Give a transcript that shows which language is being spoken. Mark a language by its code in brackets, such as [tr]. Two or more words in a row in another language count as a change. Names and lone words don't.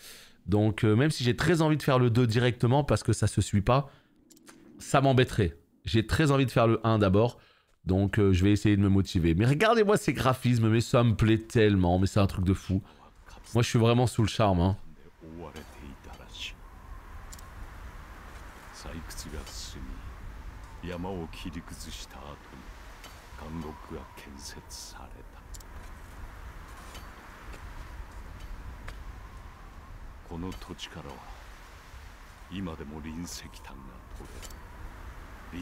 [fr] Donc, même si j'ai très envie de faire le 2 directement parce que ça se suit pas, ça m'embêterait. J'ai très envie de faire le 1 d'abord. Donc, je vais essayer de me motiver. Mais regardez-moi ces graphismes, mais ça me plaît tellement. Mais c'est un truc de fou. Moi, je suis vraiment sous le charme, hein. [ja] この土地からは今でも隕石炭が取れる。